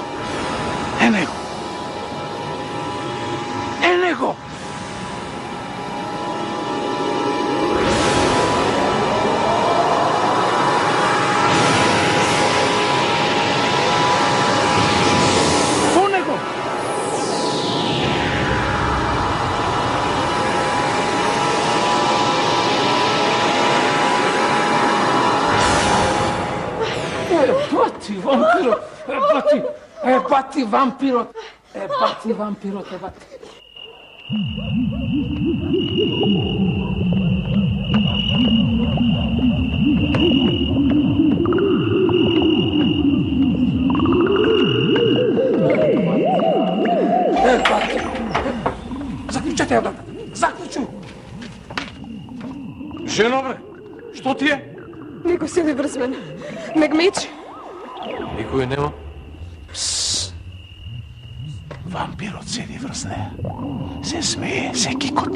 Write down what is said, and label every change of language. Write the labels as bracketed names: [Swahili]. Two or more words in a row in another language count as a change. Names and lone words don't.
[Macedonian] Е него. Е него. Со него. Бати вампирот, бати вампирот, бати вампирот, бати. Бати. Заклучате ја, заклучу. Жено, бре, што ти е? Некој седи врз мене. Ме гмечи. Никој нема. Вампирот седи врз неја. Се смее, се кикоти.